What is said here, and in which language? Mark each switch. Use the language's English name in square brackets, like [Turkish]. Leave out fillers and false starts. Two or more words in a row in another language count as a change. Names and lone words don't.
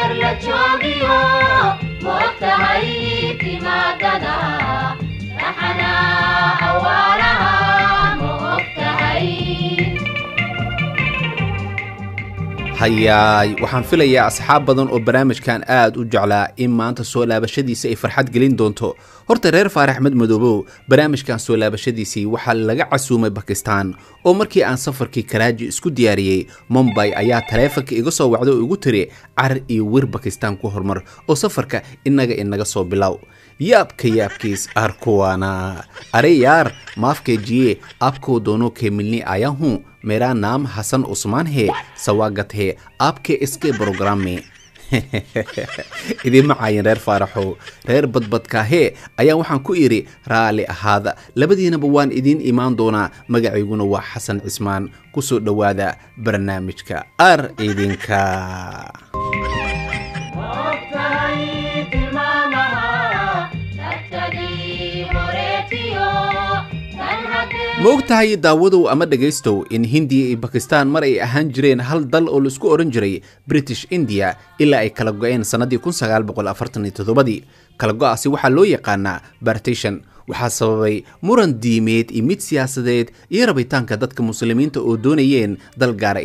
[Somali] جوبيو موتهاي تمادنا نحنا أولها موتهاي hayaay waxaan filayaa asxaab badan oo barnaamijkan aad u jeclaa in maanta soo laabashadiisa ay farxad gelin doonto horta reer Faarax Axmed Madoobo barnaamijkan soo laabashadiisii waxa laga casuumay Pakistan oo markii aan safarkii Karachi isku diyaariyay Mumbai ayaa taleefanka iga soo wacday oo igu tiri car iyo wir Pakistan ku hormar oo safarka inaga soo bilow yaabkiis arkuwana [Urdu] ارے یار معاف کیجیے آپ کو دونوں کے ملنے آیا ہوں میرا نام حسن عثمان ہے سواگت ہے آپ کے اس کے پروگرام میں [Somali] idin macaayin reer Faaraxo reer badbadka he ayaa waxaan ku iri raali ahaada labadiinaba waan idin imaan doonaa magacayguna waa Xasan Cismaan ku soo dhawaada barnaamijka ar idinka moogtahay daawadow ama dhageystow in Hindiya iyo Pakistan mar ay ahaan jireen hal dal oo la isku oran jiray British India ilaa ay kala go'een sanadii 1947 kala go'aasi waxa loo yaqaanaa partition waxa sababay muran diimeed iyo mid siyaasadeed iyo rabitaanka dadka muslimiinta oo doonayeen dal gaar ah